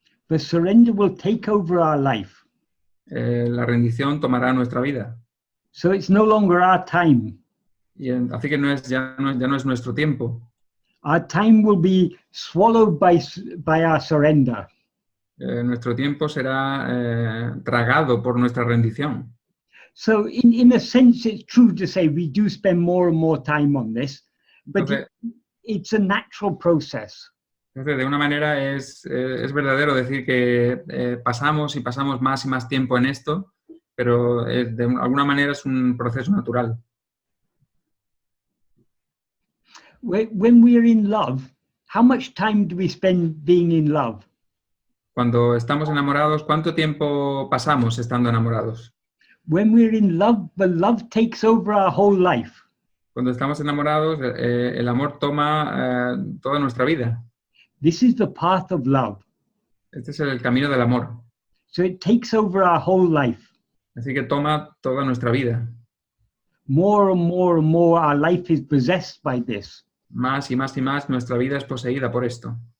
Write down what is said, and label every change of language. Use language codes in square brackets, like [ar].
[en] The surrender will take over our life. [es] La rendición tomará nuestra vida. [en] So it's no longer our time. [es] Y así que ya no es nuestro tiempo. [en] Our time will be swallowed by our surrender. [es] Nuestro tiempo será tragado por nuestra rendición. [en] So in a sense, it's true to say we do spend more and more time on this, but [es] Entonces, [en] it's a natural process. [es] Entonces, de una manera es verdadero decir que pasamos y pasamos más y más tiempo en esto, pero de alguna manera es un proceso natural. [en] When we're in love, how much time do we spend being in love? [es] Cuando estamos enamorados, ¿cuánto tiempo pasamos estando enamorados? [en] When we're in love, the love takes over our whole life. [es] Cuando estamos enamorados, el amor toma toda nuestra vida. [en] This is the path of love. [es] Este es el camino del amor. [en] So it takes over our whole life. [es] Así que toma toda nuestra vida. [en] More and more and more, our life is possessed by this. [es] Más y más y más, nuestra vida es poseída por esto.